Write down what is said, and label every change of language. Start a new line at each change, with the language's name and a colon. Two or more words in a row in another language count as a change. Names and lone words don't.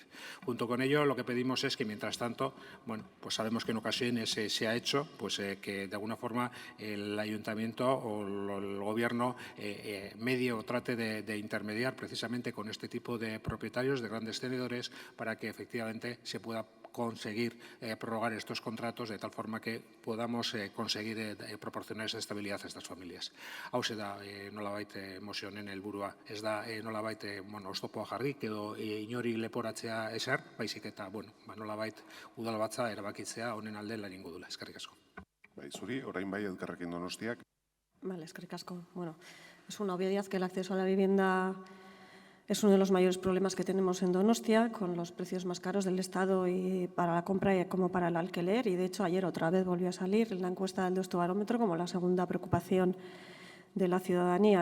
Spanish: Junto con ello, lo que pedimos es que, mientras tanto, bueno, pues sabemos que en ocasiones se ha hecho, pues que de alguna forma el ayuntamiento o el gobierno medie o trate de intermediar precisamente con este tipo de propietarios, de grandes tenedores, para que efectivamente se pueda conseguir prorrogar estos contratos de tal forma que podamos conseguir proporcionar esa estabilidad a estas familias.
Basque: Hauxe da nolabait emozionen helburua, ez da nolabait oztopoa jarri edo inori leporatzea ezer, baizik eta nolabait udalbatza erabakitzea honen alde lan egingo dula. Eskerrik asko. Bai, zuri, orain bai Elkarrekin Donostiak. Vale, eskerrik asko.
Spanish: Bueno, es una obviedad que el acceso a la vivienda es uno de los mayores problemas que tenemos en Donostia, con los precios más caros del Estado y para la compra como para el alquiler. Y, de hecho, ayer otra vez volvió a salir en la encuesta del Deustobarómetro como la segunda preocupación de la ciudadanía.